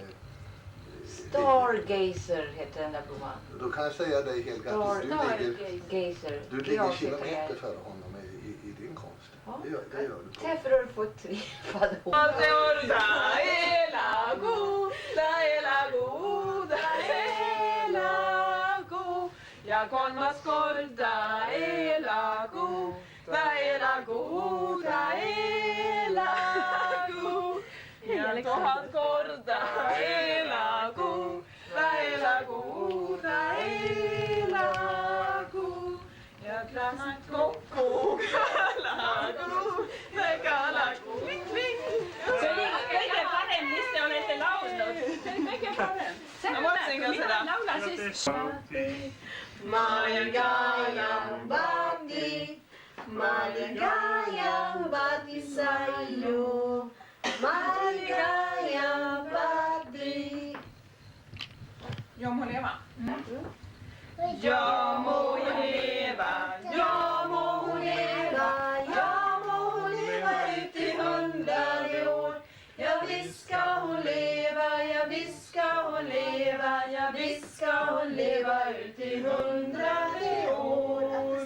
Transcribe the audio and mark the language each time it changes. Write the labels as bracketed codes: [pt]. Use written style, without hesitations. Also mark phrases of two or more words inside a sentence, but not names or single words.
[sv] Stargazer heter den där blomman. Då kan jag säga dig helt Stargazer. du ligger kilometer före honom i din konst. Ja. Det gör du. Därför har du fått 3 pador. [et] Ja kolmas korda elagu, elagu, elagu. Ja 1000 korda elagu, elagu, elagu. Ja klassen koko, galagu, galagu, kling, kling. Se oli kõige parem, mis te olete laulnud. See oli kõige parem. Ma mõtlesin ka seda. Laula siis. [tl] Maligayang bati, maligayang bati sa'yo, maligayang bati. [sv] Jag må leva. Jag må leva, jag må leva, jag må leva ut i 100 år. Ja visst ska hon leva, ja visst ska hon leva, ja visst ska hon leva ut i 100 år.